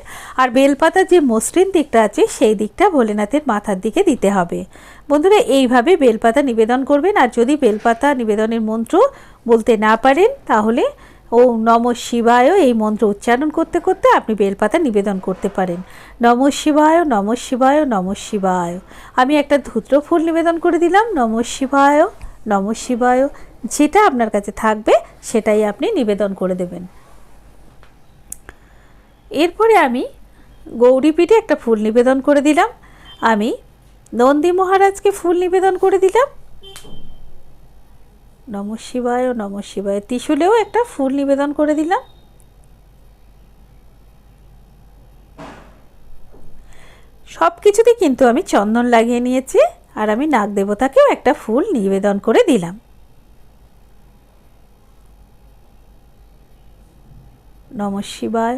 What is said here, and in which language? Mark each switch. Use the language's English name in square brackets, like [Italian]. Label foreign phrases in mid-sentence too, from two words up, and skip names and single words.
[Bangla] আর বেলপাতার যে মসৃণ দিকটা আছে সেই দিকটা ভোলেনাথের মাথার দিকে দিতে হবে। বন্ধুরা, এইভাবে বেলপাতা নিবেদন করবেন। আর যদি বেলপাতা নিবেদনের মন্ত্র বলতে না পারেন তাহলে [Sanskrit] ওম নমঃ শিবায় [Bangla] এই মন্ত্র উচ্চারণ করতে করতে আপনি বেলপাতা নিবেদন করতে পারেন। [Sanskrit] নমঃ শিবায় নমঃ শিবায় নমঃ শিবায়। [Bangla] আমি একটা ধূত্র ফুল নিবেদন করে দিলাম, [Sanskrit] নমঃ শিবায় নমঃ শিবায়, [Bangla] যেটা আপনার কাছে থাকবে সেটাই আপনি নিবেদন করে দেবেন। এরপরে আমি গৌরীপীঠে একটা ফুল নিবেদন করে দিলাম, আমি নন্দী মহারাজকে ফুল নিবেদন করে দিলাম, [Sanskrit] নমঃ শিবায় নমঃ শিবায়। [Bangla] ত্রিশূলেও একটা ফুল নিবেদন করে দিলাম। সব কিছুতে কিন্তু আমি চন্দন লাগিয়ে নিয়েছি। আর আমি নাগদেবতাকেও একটা ফুল নিবেদন করে দিলাম। [Sanskrit] নমঃ শিবায়।